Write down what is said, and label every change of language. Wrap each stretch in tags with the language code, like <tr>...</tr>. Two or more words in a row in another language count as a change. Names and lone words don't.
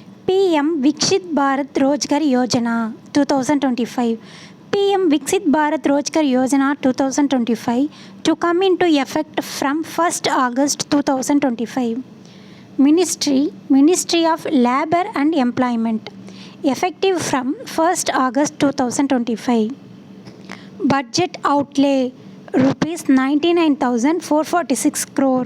<en>PM Viksit Bharat Rozgar Yojana 2025. PM Viksit Bharat Rozgar Yojana 2025 to come into effect from 1st August 2025. Ministry of Labour and Employment, effective from 1st August 2025. Budget outlay rupees 99,446 crore.</en>